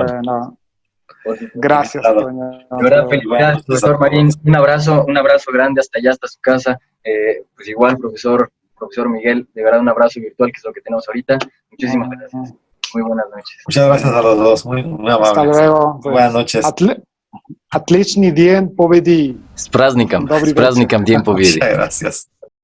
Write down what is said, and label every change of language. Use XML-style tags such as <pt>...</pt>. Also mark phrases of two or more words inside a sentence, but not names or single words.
<es>Bueno, gracias, Toño. De verdad, felicidades, profesor Marín. Un abrazo grande hasta allá, hasta su casa. Pues igual, profesor Miguel, de verdad un abrazo virtual, que es lo que tenemos ahorita. Muchísimas gracias. Muy buenas noches. Muchas gracias a los dos, muy amables. Hasta luego. Buenas noches.</es> <ru>Отличный день победы. С праздником, день победы.</ru> <es>Muchas gracias.</es>